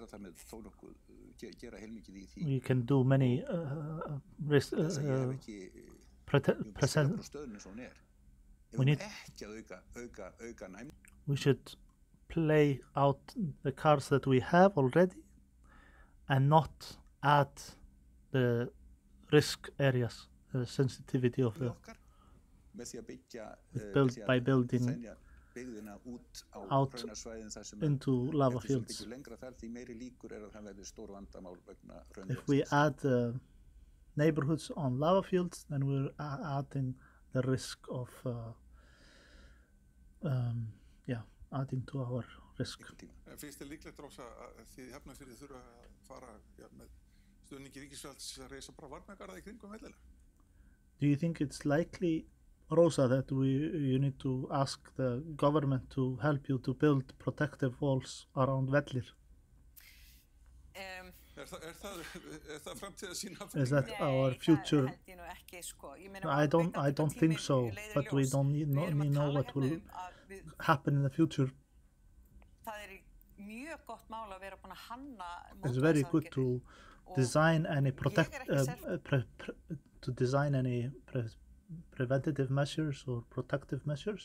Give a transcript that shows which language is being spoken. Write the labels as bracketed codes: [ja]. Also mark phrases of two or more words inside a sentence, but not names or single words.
[en] We can do many we should play out the cards that we have already and not add the risk areas, the sensitivity of the by building out into lava fields. If we add neighborhoods on lava fields, then we're adding the risk of adding to our risk. [is] Finnst þér líklegt, Rósa, að þið í Hafnarfirði þurfa að fara með stuðningi ríkisvalds að reisa bara varnargarða í kringum Vellir? [en] Do you think it's likely, Rosa, that you need to ask the government to help you to build protective walls around Vellir? [is] það framtíðarsýn af [en] Is that our future? I don't think so, but we don't need know what will happen in the future. It's very good to design any preventative measures or protective measures,